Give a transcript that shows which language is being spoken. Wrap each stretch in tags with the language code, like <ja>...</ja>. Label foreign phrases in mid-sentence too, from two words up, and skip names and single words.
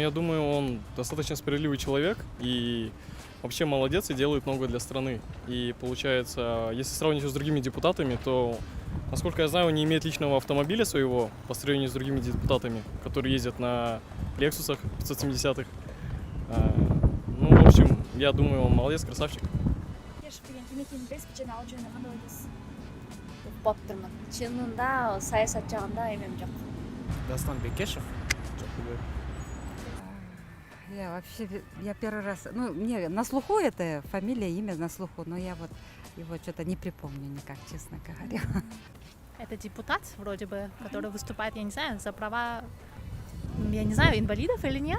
<ru>Я думаю, он достаточно справедливый человек и вообще молодец и делает много для страны. И получается, если сравнить его с другими депутатами, то, насколько я знаю, он не имеет личного автомобиля своего по сравнению с другими депутатами, которые ездят на Лексусах 570-х. В общем, я думаю, он молодец, красавчик. 못 들면 지는다 사회사정한다 이면 좀. Дастан Бекешев? Я вообще, я первый раз, мне на слуху это фамилия, имя на слуху, но я вот его что-то не припомню никак, честно говоря. Это депутат, вроде бы, который выступает, я не знаю, за права, я не знаю, инвалидов или нет.</ru>